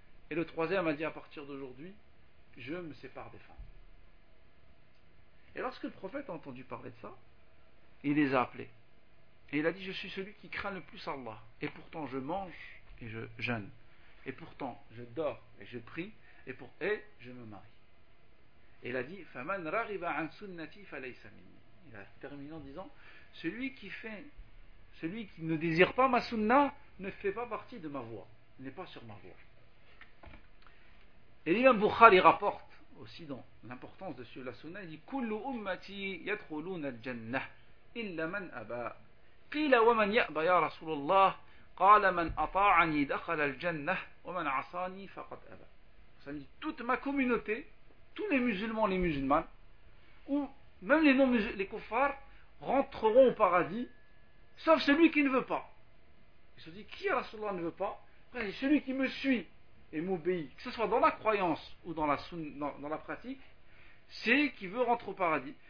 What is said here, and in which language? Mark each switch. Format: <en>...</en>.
<fr>Et le troisième a dit, à partir d'aujourd'hui, je me sépare des femmes. Et lorsque le prophète a entendu parler de ça, il les a appelés. Et il a dit, je suis celui qui craint le plus Allah. Et pourtant je mange et je jeûne. Et pourtant je dors et je prie. Et je me marie. Et il a dit,</fr> <ar>فَمَنْ رَغِبَ عَنْ سُنَّةِ فَلَيْسَ مِنِّي.</ar> <fr>Il a terminé en disant, celui qui ne désire pas ma sunna ne fait pas partie de ma voie. Il n'est pas sur ma voie. Et l'imam Bukhari rapporte aussi dans l'importance de suivre la sunna, il dit,</fr> <ar>كُلُّ أُمَّتِي يَدْخُلُونَ الْجَنَّةِ إِلَّا مَنْ أَبَى قِيلَ وَمَنْ يَأْبَى يَا رَسُولَ اللَّهِ قَالَ مَنْ أَطَاعَنِي دَخَلَ الْجَنَّةِ وَمَنْ عَصَانِي فَقَدْ أَبَى.</ar> <fr>Ça dit, toute ma communauté, tous les musulmans, les musulmanes, ou même les non-musulmans, les kuffars, rentreront au paradis, sauf celui qui ne veut pas. Il se dit, qui à Rasulallah ne veut pas? C'est celui qui me suit et m'obéit, que ce soit dans la croyance ou dans la pratique, c'est qui veut rentrer au paradis.</fr>